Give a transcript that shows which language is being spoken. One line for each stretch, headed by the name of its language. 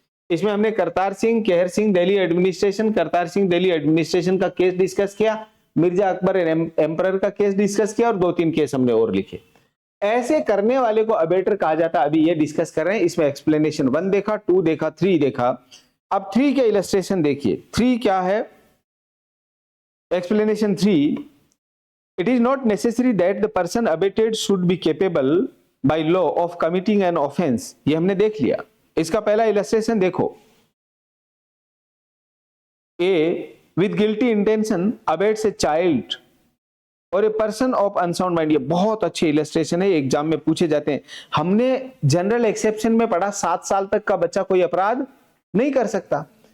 Hindi: इसमें हमने Kartar Singh Kehar Singh Delhi administration, Kartar Singh Delhi administration का केस डिस्कस किया, मिर्जा अकबर एम्परर का केस डिस्कस किया और 2-3 केस हमने और लिखे। ऐसे करने वाले को अबेटर कहा जाता है, अभी ये डिस्कस कर रहे हैं। इसमें एक्सप्लेनेशन 1 देखा, 2 देखा, 3 देखा। अब 3 के इलस्ट्रेशन देखिए, 3 क्या है, explanation 3,
English: it is not necessary that the person abated should be capable by law of committing an offense।
Hindi: ये हमने देख लिया।
English: इसका पहला इलस्ट्रेशन देखो, A with guilty intention abates a child और a person of unsound mind.
Hindi: ये बहुत अच्छे इलस्ट्रेशन है, एग्जाम में पूछे जाते हैं। हमने जनरल एक्सेप्शन में पढ़ा 7 साल तक का बच्चा कोई अपराध नहीं कर सकता।